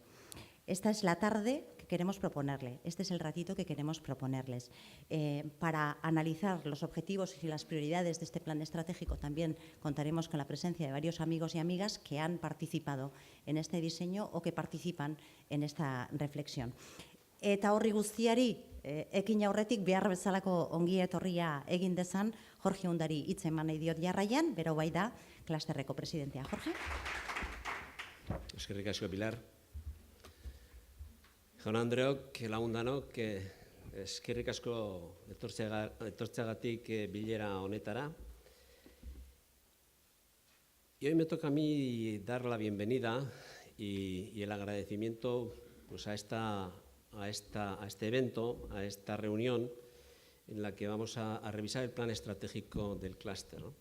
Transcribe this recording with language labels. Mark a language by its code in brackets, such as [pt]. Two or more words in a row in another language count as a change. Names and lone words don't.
[es] Esta es la tarde que queremos proponerle, este es el ratito que queremos proponerles. Para analizar los objetivos y las prioridades de este plan estratégico también contaremos con la presencia de varios amigos y amigas que han participado en este diseño o que participan en esta reflexión. [eu] Eta horri guztiari ekin aurretik behar bezalako ongi etorria egin dezan Jorge Undari hitz eman nahi diot jarraian, bero bai da klasterreko presidentea. Jorge? Eskerrik asko, Pilar. Jaun Andreok, lagundanok, eskerrik asko etortzeagatik bilera honetara. [es] Y hoy me toca a mí dar la bienvenida y el agradecimiento pues, a este evento, a esta reunión en la que vamos a revisar el plan estratégico del clúster, ¿no?